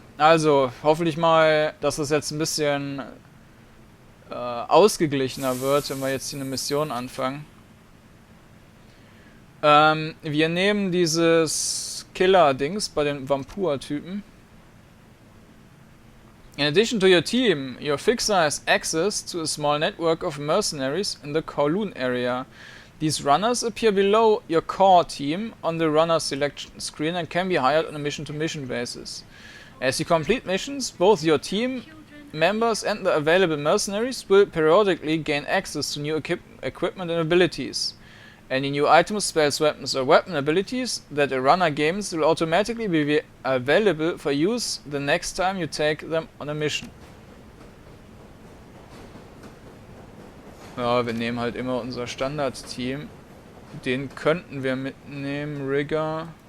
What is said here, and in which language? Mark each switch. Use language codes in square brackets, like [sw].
[de] Also, hoffentlich mal, dass es jetzt ein bisschen ausgeglichener wird, wenn wir jetzt hier eine Mission anfangen. Wir nehmen dieses Killer-Dings bei den Whampoa-Typen. [en] In addition to your team, your fixer has access to a small network of mercenaries in the Kowloon area. These runners appear below your core team on the runner selection screen and can be hired on a mission-to-mission basis. As you complete missions, both your team members and the available mercenaries will periodically gain access to new equipment and abilities. Any new items, spells, weapons or weapon abilities that a runner gains will automatically be available for use the next time you take them on a mission. [de] Ja, wir nehmen halt immer unser Standard-Team. Den könnten wir mitnehmen, Rigger.